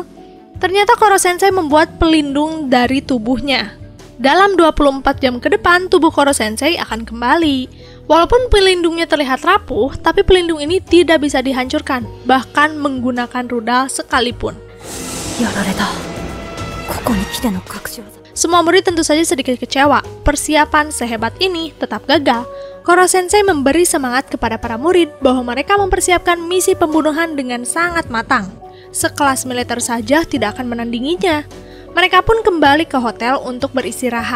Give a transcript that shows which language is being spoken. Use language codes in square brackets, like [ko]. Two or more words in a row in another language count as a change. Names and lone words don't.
[id] Ternyata Koro Sensei membuat pelindung dari tubuhnya. Dalam 24 jam ke depan, tubuh Koro Sensei akan kembali. Walaupun pelindungnya terlihat rapuh, tapi pelindung ini tidak bisa dihancurkan, bahkan menggunakan rudal sekalipun. [ja] やられた。ここに来ての隠し技。 [id] Semua murid tentu saja sedikit kecewa. Persiapan sehebat ini tetap gagal. Koro Sensei memberi semangat kepada para murid bahwa mereka mempersiapkan misi pembunuhan dengan sangat matang. Sekelas militer saja tidak akan menandinginya. Mereka pun kembali ke hotel untuk beristirahat.